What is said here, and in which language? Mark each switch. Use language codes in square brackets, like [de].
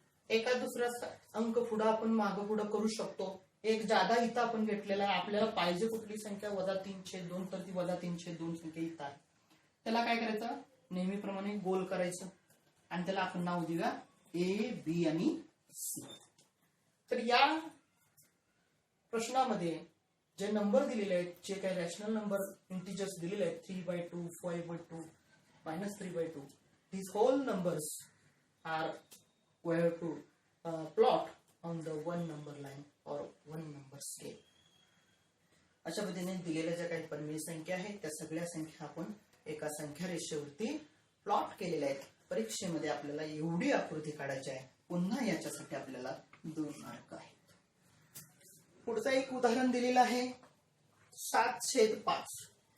[mr] एका दुसरा अंक पुढे आपण मागं पुढे करू शकतो. एक जादा इथं आपण घेतलेला आहे. आपल्याला पाहिजे कुठली संख्या -3/2, तर ती -3/2 संख्या इथं आहे. त्याला काय करायचं, नेहमीप्रमाणे गोल करायचं आणि त्याला आपण नाव देऊया ए, बी आणि सी. तर या प्रश्नामध्ये जे नंबर दिलेले आहेत, [en] जे काही rational number integers दिलेले आहेत, 3/2, 5/2, -3/2, these whole numbers are we have to plot on the one number line or one number scale. [mr] अशा पद्धतीने दिलेल्या ज्या काही परिमेय संख्या आहेत त्या सगळ्या संख्या आपण एका संख्या रेषेवरती प्लॉट केलेल्या आहेत. परीक्षेमध्ये आपल्याला एवढी आकृती काढायची आहे. पुन्हा याच्यासाठी आपल्याला 2 मार्क आहेत. पुढचं एक उदाहरण दिलेलं आहे 7/5.